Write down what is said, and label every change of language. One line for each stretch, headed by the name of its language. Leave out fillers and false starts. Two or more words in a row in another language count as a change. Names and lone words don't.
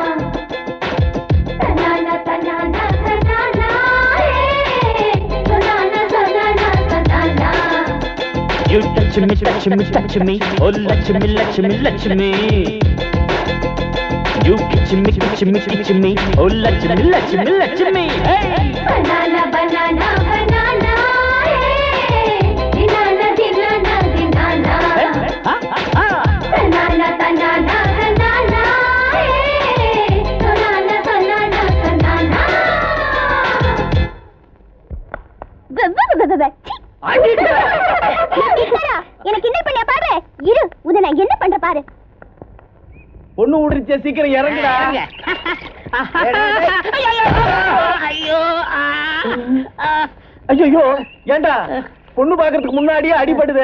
English: Banana, banana, banana. Banana, banana, banana. You touch me, touch me, touch me, oh Lakshmi, Lakshmi, Lakshmi. You kiss me, kiss me, kiss me, oh Lakshmi, Lakshmi, Lakshmi. Hey! Banana, banana, banana. Banana, banana, banana. Banana, banana, banana. Banana, banana, banana.
Tamil: எனக்கு என்ன பண்ண பாரு இரு உத நான் என்ன பண்ற பாரு பொண்ணு உடிச்ச சீக்கிரம் இறங்குடா. ஐயோ ஏண்டா பொண்ணு பாக்குறதுக்கு முன்னாடியே அடிபடுதே.